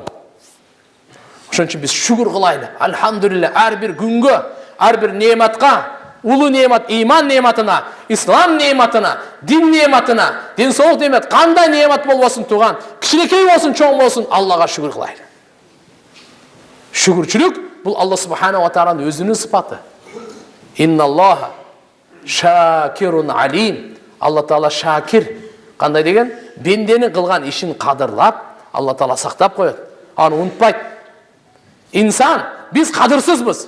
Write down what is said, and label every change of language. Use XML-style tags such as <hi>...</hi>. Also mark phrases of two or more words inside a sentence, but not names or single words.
<ky>Ошон үчүн биз шүгүр кылайлы. Алхамдулилла, ар бир күнгө, ар бир нематка, улуу немат, иман нематына, ислам нематына, дин нематына, ден соолук немат, кандай немат болбосун туган, кичинекей болсун, чоң болсун, Аллага шүгүр кылайлы.</ky> <kk>Шүгүрчүлүк бұл Алла</kk> <ar>سبحانه وتعالى</ar> <kk>өзінің сыпаты.</kk> <ar>إن الله شاكر عليم.</ar> <kk>Алла Тағала шакир. Қандай деген? Бенденің қылған ішін қадырлап, Алла Тағала сақтап қояды. Аны ұмытпайды. Инсан, біз қадырсызбыз.</kk>